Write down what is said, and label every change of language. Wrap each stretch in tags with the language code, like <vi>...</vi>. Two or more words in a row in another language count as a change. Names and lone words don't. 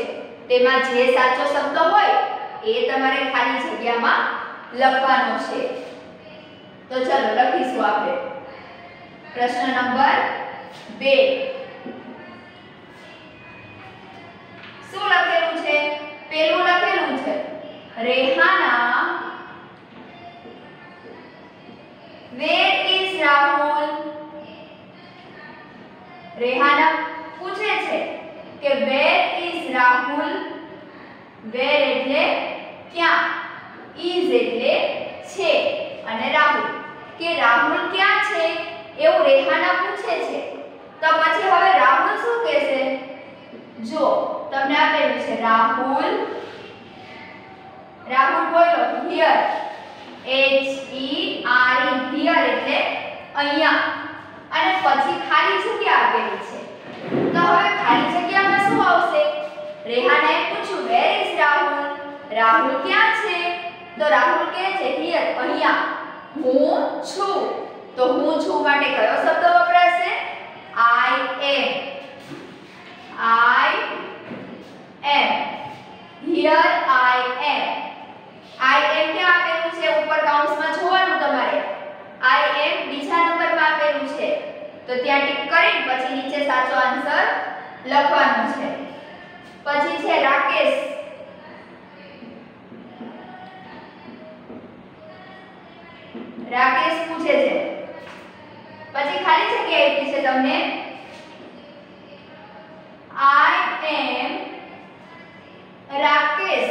<gu>તેમાં જે સાચો શબ્દ હોય એ તમારે ખાલી જગ્યામાં લખવાનો છે. તો ચાલો લખીશું આપણે. પ્રશ્ન નંબર 2. શું લખેલું છે? પેલું લખેલું છે રેહાના</gu> <en>where is Rahul?</en> <gu>રેહાના પૂછે છે કે</gu> <en>where is Rahul?</en> <gu>where એટલે ક્યાં, is એટલે છે અને રાહુલ કે રાહુલ ક્યાં છે એવું રેહાના પૂછે છે. તો પછી હવે રાહુલ શું કહેશે? જો તમને આપેલું છે રાહુલ, રાહુલ બોલો</gu> <en>here, H E R E, here</en> <gu>એટલે અહીંયા અને પછી ખાલી જગ્યા આપેલી છે. તો હવે ખાલી જગ્યામાં શું આવશે? રેહાનાએ પૂછ્યું</gu> <en>where is Rahul?</en> <gu>રાહુલ ક્યાં છે? તો રાહુલ કહે છે here, અહીંયા. હું છું. તો હું છું માટે કયો શબ્દ વપરાશે?</gu> <en>I am. I am. Here I am. I am</en> <gu>ક્યાં આપેલું છે? ઉપર કૌંસમાં જોવાનું તમારે.</gu> <en>I am</en> <gu>બીજા નંબરમાં આપેલું છે. તો ત્યાં ટિક કરીને પછી નીચે સાચો આન્સર લખવાનો છે. પછી છે રાકેશ. રાકેશ પૂછે છે. પછી ખાલી જગ્યા આપી છે તમને</gu> <en>I am</en> <gu>રાકેશ.</gu>